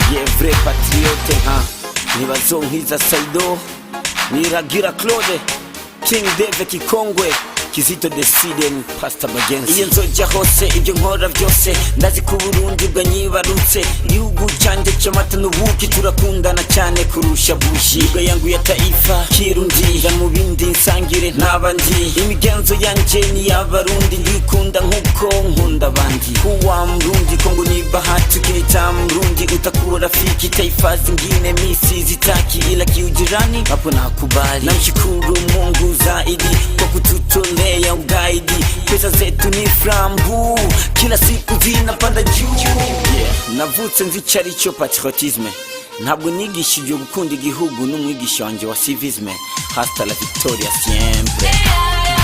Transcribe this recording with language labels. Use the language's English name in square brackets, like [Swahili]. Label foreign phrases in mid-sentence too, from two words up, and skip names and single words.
[Rundi] Nibazonkiza Saido Niragira Claude King Dave Kikongwe Kizito Decide Pastor Bagenzi. Iyo nzoja hose ibyo nkora byose ndazi ku Burundi bwanyibarutse, igihugu cyanjye cy'amata n'ubuki turakundana cyane kurusha bushi. [Swahili] Lugha yangu ya taifa [Rundi] Kirundi, mu bindi nsangire n'abandi, imigenzo yanje ni y'abarundi, ndikunda nkuko nkunda abandi. [Swahili] Kuwa Mrundi Kongo ni bahati, ukinita Mrundi utakuwa rafiki. Taifa zingine misi zitaki, ila kiujirani hapo nakubali. Namshukuru Mungu zaidi kwa kututolea ugaidi, pesa zetu ni frambu, kila siku zinapanda juu. [Rundi] Navutse nzicarico patriotisme, ntabwo nigishijwe gukunda igihugu n'umwigisha wanje wa civisme. [Spanish] Hasta la victoria siempre.